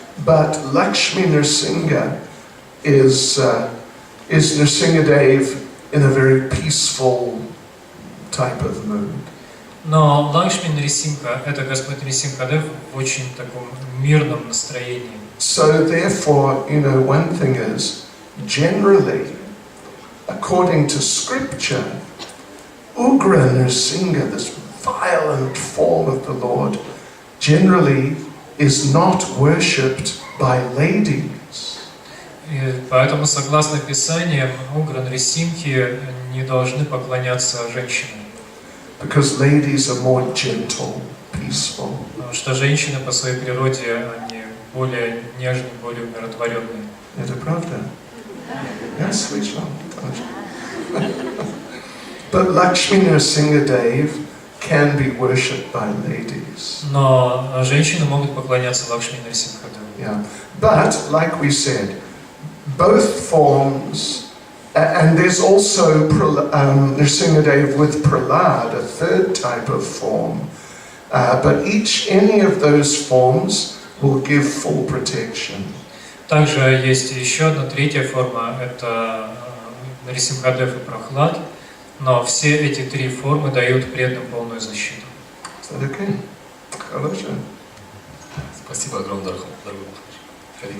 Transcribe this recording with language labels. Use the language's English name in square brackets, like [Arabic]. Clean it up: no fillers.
[English] But Lakshmi Nrsimha is Nrsimhadev in a very peaceful type of mood. [Russian] Но Лакшми Нрисимха — это Господь Нрисимхадев в очень таком мирном настроении. [English] So therefore, you know, one thing is, generally, according to scripture, Ugra Nrsimha, this violent form of the Lord, generally is not worshipped by ladies. [Russian] И поэтому, согласно Писаниям, Угра Нрисимхи не должны поклоняться женщинам. [English] Because ladies are more gentle, peaceful. [Russian] Потому что женщины по своей природе, они более нежные, более умиротворенные. Это правда? Я слышал. [English] But Lakshmi Nrsimhadev can be worshipped by ladies. [Russian] Но женщины могут поклоняться Лакшми Нрисимхадеву. [English] Yeah. But, like we said, both forms, and there's also Nrsimhadev with Prahlad, a third type of form. But any of those forms will give full protection. [Russian] Также есть еще одна третья форма, это Нрисимхадев и Прахлад, но все эти три формы дают преданным полную защиту. [English] Is that okay? [Russian] Хорошо. Спасибо огромное, дорогой Махарадж.